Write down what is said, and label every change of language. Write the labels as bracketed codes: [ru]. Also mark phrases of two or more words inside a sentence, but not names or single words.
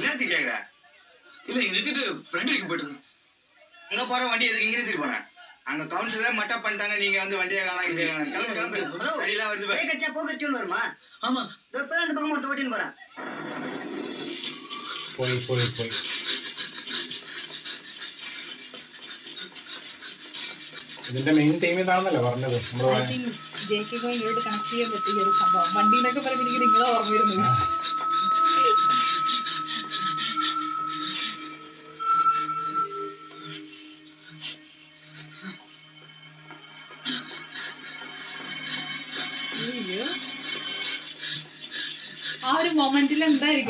[ta] என்னத்துக்கு கேக்குற? இல்ல இங்க நிறுத்திட்டு ஃப்ரெண்ட் வீட்டுக்கு போயிட்டு இருந்தேன். அங்க போற வண்டி எதுக்கு இங்க நிறுத்திட்டு போனேன்? அங்க கவுன்சிலரே மட்டா பண்ணிட்டாங்க. நீங்க வந்து வண்டியை காணாம இங்கே கிளம்பு. வண்டியெல்லாம் வருது பாரு. கச்சா போக்கட்டியும் வருமா? ஆமா இப்பதான் அந்த பக்கம் ஒருத்த ஓட்டின்னு போறான். [ml] പോയി ഇതിന്റെ [en] main theme [ml] ഇതാണെന്നല്ലേ പറഞ്ഞത്. [en] I think [ml] ജെക്ക് ഇങ്ങോട്ട് കണക്ട് ചെയ്യാൻ പറ്റിയ ഒരു സംഭവം. വണ്ടി എന്നൊക്കെ പറയുമ്പോൾ എനിക്ക് നിങ്ങളെ ഓർമ്മ വരുന്നത്. ആ ഒരു മൊമെന്റിൽ എന്തായിരിക്കും